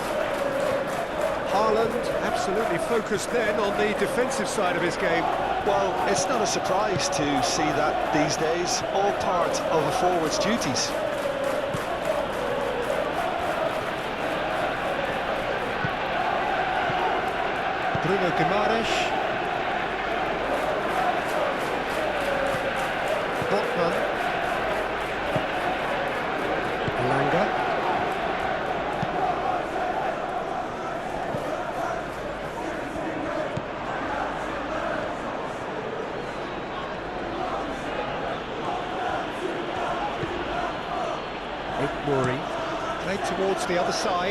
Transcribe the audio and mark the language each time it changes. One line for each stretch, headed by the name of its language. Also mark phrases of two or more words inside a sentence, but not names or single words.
English: Haaland absolutely focused then on the defensive side of his game. Well, it's not a surprise to see that these days, all part of a forward's duties. Bruno Guimaraes. Botman. Elanga. Murray. Played towards the other side.